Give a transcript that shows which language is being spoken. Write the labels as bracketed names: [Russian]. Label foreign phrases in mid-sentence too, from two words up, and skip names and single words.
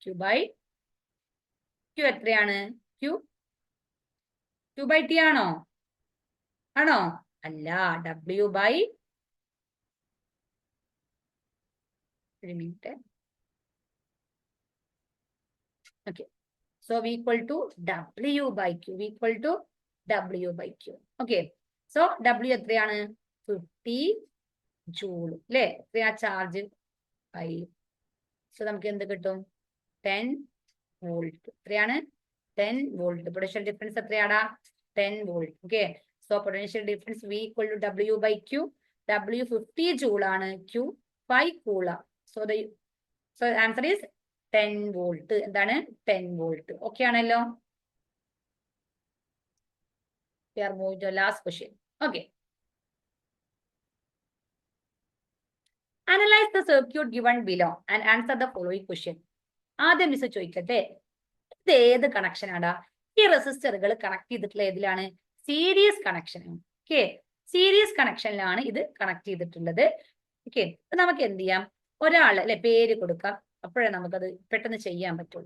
[Malayalam] Q എത്രയാണ്? [English] Q by T [Malayalam] ആണോ? അല്ല, [English] W by, [Malayalam] ഒരു മിനിറ്റ്. ഓക്കെ, [English] so V equal to W by Q. W by Q. Okay. So W എത്രയാണ്? [Malayalam] 50 ജൂൾ അല്ലേ? എത്രയാ ചാർജ്? 5. സോ നമുക്ക് എന്ത് കിട്ടും? 10 വോൾട്ട്. എത്രയാണ്? 10 വോൾട്ട്. [English] potential difference [Malayalam] എത്രയാടാ? 10 വോൾട്ട്. [English] okay, so potential difference V equal to W by Q. [Malayalam] W 50 ജൂൾ ആണ്, Q 5 കൂളാം. [English] so answer is 10 volt. എന്താണ്? [Malayalam] 10 വോൾട്ട്. ഓക്കെ ആണല്ലോ? [English] We are moving to the last question. Okay. Analyze the circuit given below and answer the following question. [Malayalam] ആദ്യം മിസ് ചോദിക്കട്ടെ, ഇത് ഏത് കണക്ഷൻ ആടാ? ഈ റെസിസ്റ്ററുകൾ കണക്ട് ചെയ്തിട്ടുള്ള ഏതിലാണ്? [English] series connection. [Malayalam] ഓക്കെ, സീരീസ് കണക്ഷനിലാണ് ഇത് കണക്ട് ചെയ്തിട്ടുള്ളത്. ഓക്കെ, നമുക്ക് എന്ത് ചെയ്യാം? ഒരാൾ അല്ലെ പേര് കൊടുക്കാം, അപ്പോഴേ നമുക്കത് പെട്ടെന്ന് ചെയ്യാൻ പറ്റുള്ളൂ.